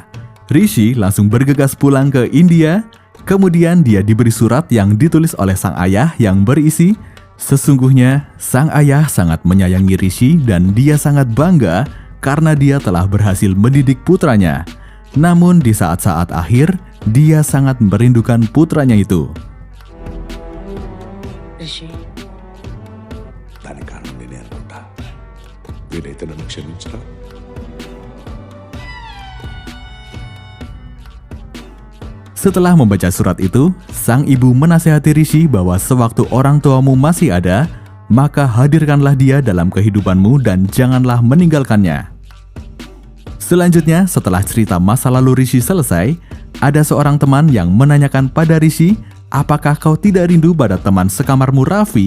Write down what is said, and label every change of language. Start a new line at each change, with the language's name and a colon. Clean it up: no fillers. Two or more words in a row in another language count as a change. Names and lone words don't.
Indonesian: Rishi langsung bergegas pulang ke India. Kemudian dia diberi surat yang ditulis oleh sang ayah yang berisi, "Sesungguhnya sang ayah sangat menyayangi Rishi dan dia sangat bangga karena dia telah berhasil mendidik putranya. Namun di saat-saat akhir, dia sangat merindukan putranya itu." Rishi,
Telugu: దాని కారణం నేనే అనుకుంటా. వీలైతే నన్ను క్షమించరా?
Indonesian: Setelah membaca surat itu, sang ibu menasihati Rishi bahwa sewaktu orang tuamu masih ada, maka hadirkanlah dia dalam kehidupanmu dan janganlah meninggalkannya. Selanjutnya, setelah cerita masa lalu Rishi selesai, ada seorang teman yang menanyakan pada Rishi, "Apakah kau tidak rindu pada teman sekamarmu Raffi?"